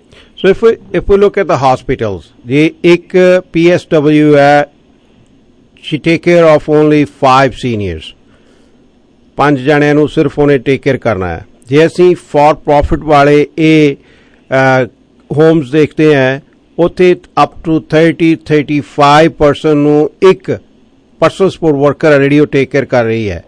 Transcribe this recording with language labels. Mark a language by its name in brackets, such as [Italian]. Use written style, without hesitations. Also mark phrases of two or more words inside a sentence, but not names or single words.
[English] So if we look at the hospitals, the [Punjabi] ਇੱਕ PSW ਹੈ, [English] she take care of only 5 seniors. [Punjabi] 5 ਜਣਿਆਂ ਨੂੰ ਸਿਰਫ ਉਹਨੇ [English] take care [Punjabi] ਕਰਨਾ ਹੈ। ਜੇ ਅਸੀਂ [English] for profit [Punjabi] ਵਾਲੇ ਇਹ ਹੋਮਸ ਦੇਖਦੇ ਹਾਂ, ਉੱਥੇ [English] up to [Punjabi] 30-35% ਨੂੰ ਇੱਕ [English] personal support worker [Punjabi] ਜਿਹੜੀ ਉਹ [English] take care [Punjabi] ਕਰ ਰਹੀ ਹੈ।